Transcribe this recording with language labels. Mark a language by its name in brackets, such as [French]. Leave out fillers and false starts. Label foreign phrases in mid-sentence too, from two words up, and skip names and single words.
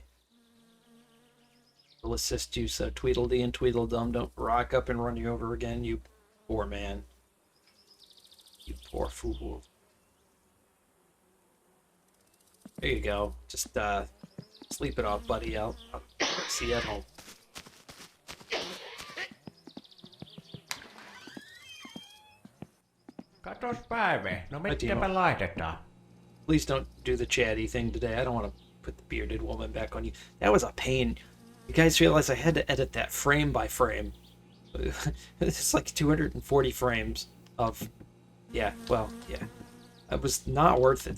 [English] We'll assist you so Tweedledee and Tweedledum don't rock up and run you over again, you poor man. You poor fool. There you go. Just sleep it off, buddy. I'll see you at home. [Finnish] Katos Päive, no Timo. mitkä laitetaan? [English] Please don't do the chatty thing today. I don't want to put the bearded woman back on you. That was a pain. You guys realize I had to edit that frame by frame. It's like 240 frames of... Yeah, well, yeah. It was not worth it.